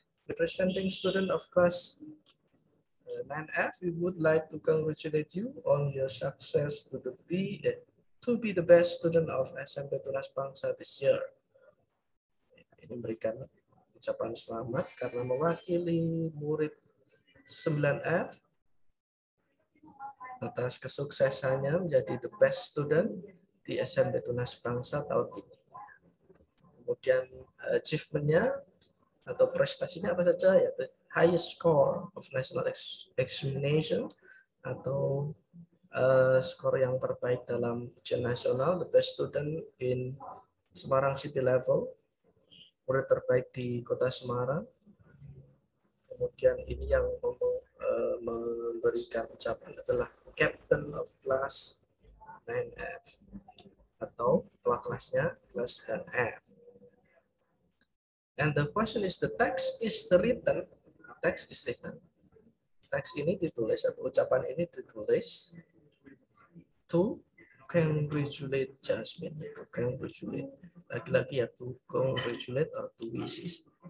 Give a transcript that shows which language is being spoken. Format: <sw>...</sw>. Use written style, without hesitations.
<en>Representing student of class 9F, we would like to congratulate you on your success to be the best student of SMP Tunas Bangsa this year.</en> <id>Ini memberikan ucapan selamat karena mewakili murid 9F atas kesuksesannya menjadi</id> <en>the best student</en> <id>di SMP Tunas Bangsa tahun ini. Kemudian achievement-nya atau prestasinya apa saja, ya,</id> <en>the highest score of national examination</en> <id>atau skor yang terbaik dalam ujian nasional,</id> <en>the best student in Semarang City level,</en> <id>murid terbaik di Kota Semarang. Kemudian ini yang memberikan ucapan adalah</id> <en>Captain of Class 9F</en> <id>atau ketua kelasnya kelas 9F.</id> <en>And the question is, the text is written. Text is written.</en> <id>Teks ini ditulis atau ucapan ini ditulis</id> <en>to congratulate Jasmine. To congratulate.</en> <id>Lagi-lagi ya,</id> <en>to congratulate or to wishes.</en>